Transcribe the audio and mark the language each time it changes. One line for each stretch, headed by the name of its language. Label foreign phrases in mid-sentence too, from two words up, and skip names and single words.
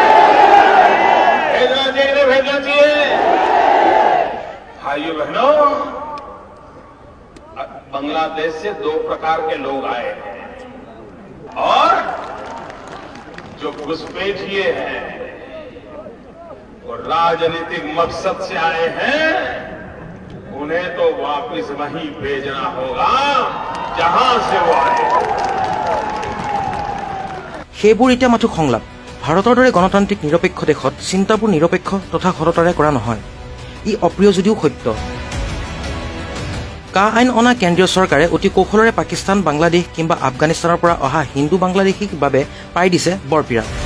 Hindi: भेजना चाहिए कि नहीं भेजना चाहिए? भाइयों बहनों, बांग्लादेश से दो प्रकार के लोग आए हैं और जो घुसपैठिए हैं वो राजनीतिक मकसद से आए हैं, उन्हें तो वापस वहीं भेजना होगा जहां से वो आए।
Assamese: সেইবোৰ এতিয়া মাথো সংলাপ। ভাৰতৰ দৰে গণতান্ত্ৰিক নিৰপেক্ষ দেশত চিন্তাবোৰ নিৰপেক্ষ তথা সততাৰে কৰা নহয়। ই অপ্ৰিয় যদিও সত্য। কা আইন অনা কেন্দ্ৰীয় চৰকাৰে অতি কৌশলেৰে পাকিস্তান, বাংলাদেশ কিংবা আফগানিস্তানৰ পৰা অহা হিন্দু বাংলাদেশীৰ বাবে পাই দিছে বৰপীৰা।